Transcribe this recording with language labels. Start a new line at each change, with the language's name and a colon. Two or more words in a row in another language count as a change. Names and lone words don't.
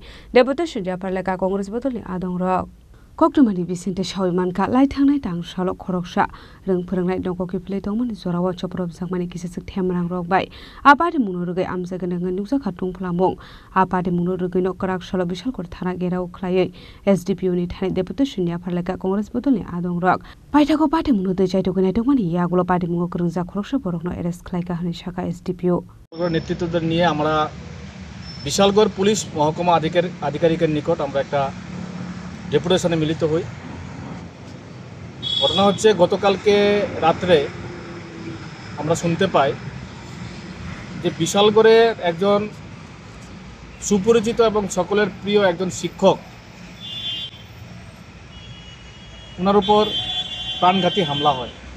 Kok Borok: deputation japarleka Congress bodolni adongrok Koktumani Vicente Shawmanka Laitangnai Tangshalo khoroksa rung phrangnai noko kipili tongmani joro choprop jakmani kisasuk themrang rok bai apadi munorgei amjagan nungsa khatung phlamong apadi munorgei no krak shalo bishalkor thana gerau khlai SDPO ni thani deputation japarleka Congress bodolni adongrok Paithako party munode jaito gnai tongmani yagulo party mungo krungja khoroksa borokno arrest khlaika hani shaka SDPO
Bangla: নেতৃত্বদের নিয়ে আমরা বিশালগড় পুলিশ মহকুমা আধিকারিকের নিকট আমরা একটা ডেপুটেশনে মিলিত হই। ঘটনা হচ্ছে গতকালকে রাত্রে আমরা শুনতে পাই যে বিশালগড়ের একজন সুপরিচিত এবং সকলের প্রিয় একজন শিক্ষক ওনার উপর প্রাণঘাতী হামলা হয়।